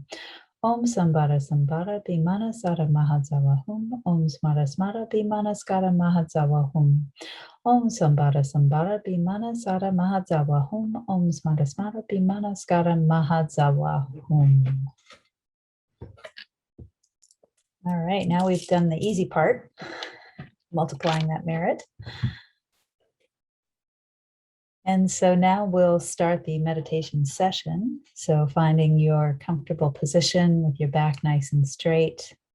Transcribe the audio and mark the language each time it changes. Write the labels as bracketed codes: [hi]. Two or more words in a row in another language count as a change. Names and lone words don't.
[sa] Om SAMBHARA SAMBHARA BIMANA SARA MAHA DZAWA HOM. Om SMARA SMARA BIMANA SKARA MAHA DZAWA HOM. Om SAMBHARA SAMBHARA BIMANA SARA MAHA DZAWA HOM. Om SMARA SMARA BIMANA SKARA MAHA DZAWA HOM. [en] All right, now we've done the easy part, multiplying that merit. And so now we'll start the meditation session. So finding your comfortable position with your back nice and straight.